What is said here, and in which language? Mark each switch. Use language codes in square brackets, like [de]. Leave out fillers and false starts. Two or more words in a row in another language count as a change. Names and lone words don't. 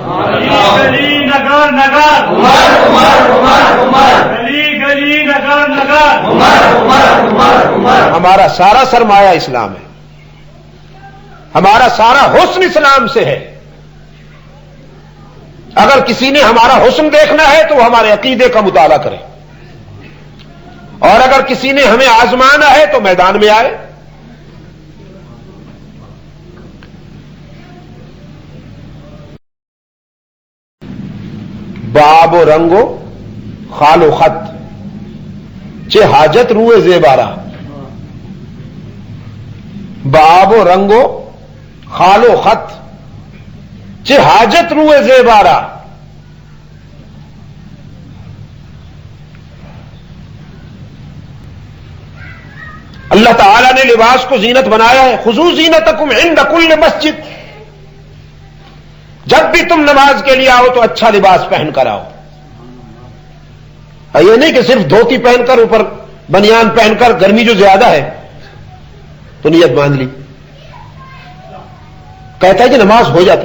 [ur] ہمارا سارا سرمایہ اسلام ہے، ہمارا سارا حسن اسلام سے ہے. اگر کسی نے ہمارا حسن دیکھنا ہے تو وہ ہمارے عقیدے کا مطالعہ کرے، اور اگر کسی نے ہمیں آزمانا ہے تو میدان میں آئے. [fa] باب و رنگو خال و خط چه حاجت روئے زیبارہ، باب و رنگو خال و خط چه حاجت روئے زیبارہ. [ur] اللہ تعالیٰ نے لباس کو زینت بنایا ہے. [ar] خذوا زینتکم عند کل مسجد، [ur] جب بھی تم نماز کے لیے آؤ تو اچھا لباس پہن کر آؤ. یہ نہیں کہ صرف دھوتی پہن کر اوپر بنیان پہن کر گرمی جو زیادہ ہے تو نیت باندھ لی. کہتا ہے کہ نماز ہو جاتی.